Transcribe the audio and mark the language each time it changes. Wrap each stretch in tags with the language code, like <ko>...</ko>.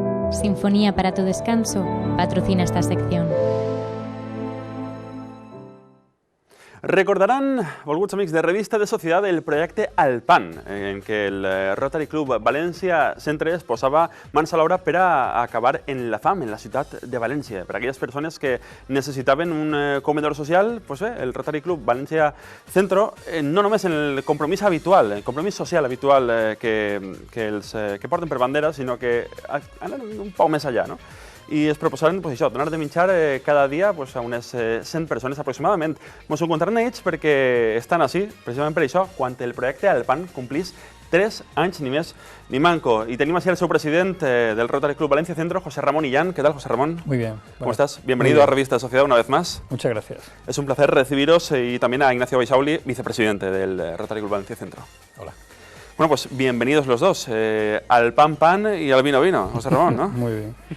<es>Sinfonía para tu descanso. Patrocina esta sección.</es> <ca>Recordaran, volguts amics de Revista de Societat, el projecte Alpan, en què el Rotary Club València Centre es posava mans a l'obra per a acabar en la fam en la ciutat de València. Per a aquelles persones que necessitaven un comedor social, doncs bé, el Rotary Club València Centre, no només en el compromís habitual, el compromís social habitual que porten per bandera, sinó que anen un poc més allà, no? I es proposaran això, donar de menjar cada dia a unes 100 persones aproximadament. Ens ho contaran ells perquè estan així, precisament per això, quan el projecte Alpan complís 3 anys, ni més ni manco.</ca> <es>Y tenemos aquí al</es> <ca>seu president</ca> <es>del Rotary Club Valencia Centro, José Ramón Illán. ¿Qué tal, José Ramón? Muy bien. ¿Cómo estás? Bienvenido a Revista de Sociedad una vez más. Muchas gracias. Es un placer recibiros y también a Ignacio Baixauli, vicepresidente del Rotary Club Valencia Centro. Hola. Bueno, pues bienvenidos los dos, al pan y al vino, José Ramón, ¿no? Muy bien.</es>